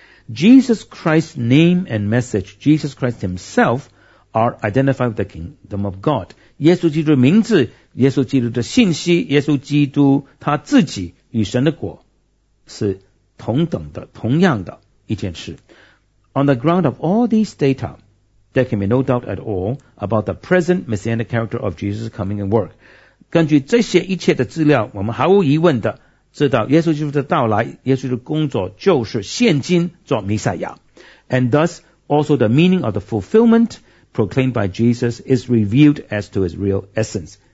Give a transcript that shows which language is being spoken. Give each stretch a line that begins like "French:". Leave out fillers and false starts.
English: Jesus Christ's name and message, Jesus Christ himself, are identified with the kingdom of God.
Chinese: 耶稣基督的名字，耶稣基督的信息，耶稣基督他自己与神的国是同等的，同样的一件事。
English: On the ground of all these data, there can be no doubt at all about the present messianic character of Jesus' coming and work.
Chinese: 根据这些一切的资料，我们毫无疑问的知道耶稣基督的到来，耶稣的工作就是现今做弥赛亚。
English: And thus also the meaning of the fulfillment proclaimed by Jesus is revealed as to his real essence.